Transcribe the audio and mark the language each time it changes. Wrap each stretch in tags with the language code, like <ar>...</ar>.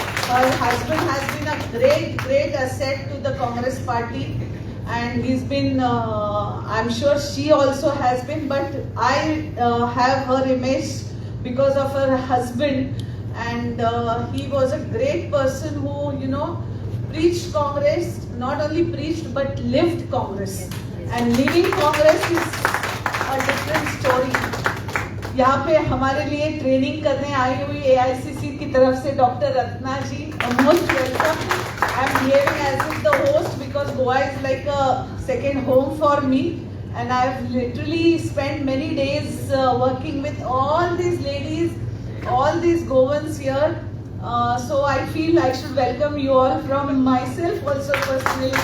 <en>Her husband has been a great asset to the Congress party and he's been I'm sure she also has been, but I have her image because of her husband. And he was a great person who, you know, preached Congress, not only preached but lived Congress. And living Congress is a different story.</en> <hi>यहाँ पे हमारे लिए training करने आई हुई AICC की तरफ से doctor Ratna ji,</hi> <en>most welcome. I am behaving as if the host because Goa is like a second home for me. And I have literally spent many days working with all these ladies, all these Goans here, so I feel I should welcome you all from myself also personally.</en>